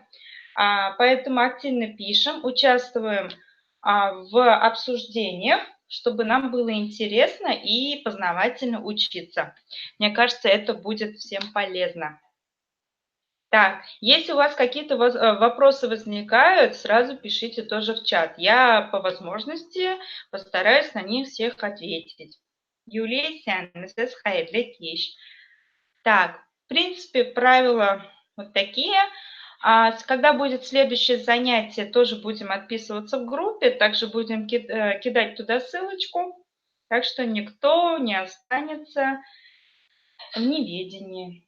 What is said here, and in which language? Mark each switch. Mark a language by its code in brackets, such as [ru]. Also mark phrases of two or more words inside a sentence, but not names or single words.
[ru] Поэтому активно пишем, участвуем в обсуждениях, чтобы нам было интересно и познавательно учиться. Мне кажется, это будет всем полезно. Так, если у вас какие-то вопросы возникают, сразу пишите тоже в чат. Я по возможности постараюсь на них всех ответить. [kk] Юлия Сянесес, хайрлы кеш. [ru] Так, в принципе, правила вот такие. Когда будет следующее занятие, тоже будем отписываться в группе, также будем кидать туда ссылочку, так что никто не останется в неведении.